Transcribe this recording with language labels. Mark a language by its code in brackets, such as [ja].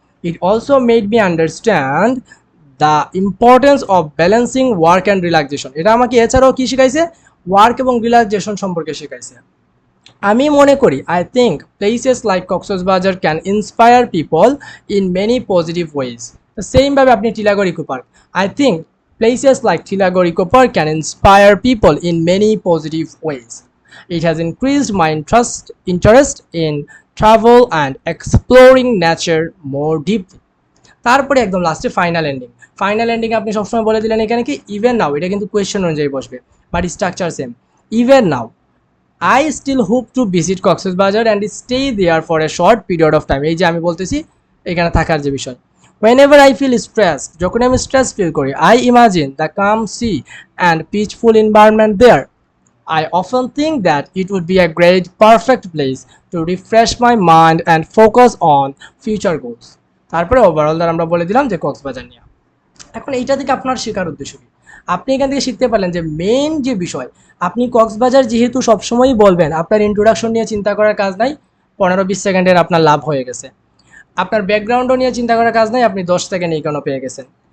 [en] it also made me understand the importance of balancing work and relaxation, [bn] এটা আমাকে এছাড়াও কি শিখাইছে, ওয়ার্ক এবং রিল্যাক্সেশন সম্পর্কে শিখাইছে। আমি মনে করি, [en] I think places like Cox's Bazar can inspire people in many positive ways. [bn] সেমভাবে আপনি [en] Tilagarh Eco Park, I think places like Tilagore Eco Park can inspire people in many positive ways. It has increased my interest in travel and exploring nature more deeply. [bn] তারপরে একদম লাস্টে final ending আপনি সবসময় বলে দিলেন এখানে কি, ইভেন নাও, এটা কিন্তু কোয়েশ্চেন অনুযায়ী বসবে, but structure same. [en] Even now I still hope to visit Cox's Bazar and stay there for a short period of time. [bn] এই যে আমি বলতেছি এখানে থাকার যে বিষয়। [en] Whenever I feel stressed, [bn] যখন আমি স্ট্রেস ফিল করি, [en] I imagine the calm sea and peaceful environment there. I often think that it would be a great, perfect place to refresh my mind and focus on future goals. [bn] তারপরে overall দ্বারা আমরা বলে দিলাম যে কক্সবাজার নিয়ে। এখন এইটা থেকে আপনার শেখার উদ্দেশ্য কি? আপনি এখান থেকে শিখতে পারলেন যে মেইন যে বিষয়, আপনি কক্সবাজার যেহেতু সবসময়ই বলবেন, আপনার ইন্ট্রোডাকশন নিয়ে চিন্তা করার কাজ নাই, 15-20 সেকেন্ডের আপনার লাভ হয়ে গেছে। আপনার ব্যাকগ্রাউন্ডও নিয়ে চিন্তা করার কাজ নাই, আপনি 10 সেকেন্ড কেন পেয়ে গেছেন।